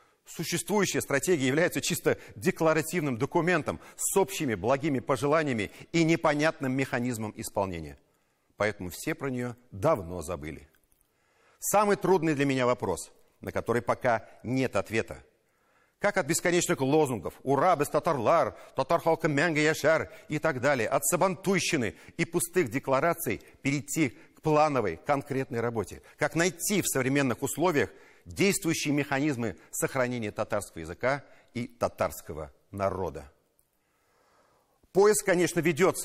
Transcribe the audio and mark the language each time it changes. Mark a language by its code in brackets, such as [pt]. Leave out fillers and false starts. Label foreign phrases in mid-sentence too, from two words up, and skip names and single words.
[ru] Существующая стратегия является чисто декларативным документом с общими благими пожеланиями и непонятным механизмом исполнения. Поэтому все про нее давно забыли. Самый трудный для меня вопрос, на который пока нет ответа. Как от бесконечных лозунгов «Ура, [tt] без татарлар», «Татар халкы мәңге яшар» [ru] и так далее, от сабантуйщины и пустых деклараций перейти к плановой, конкретной работе? Как найти в современных условиях действующие механизмы сохранения татарского языка и татарского народа? Поиск, конечно, ведется.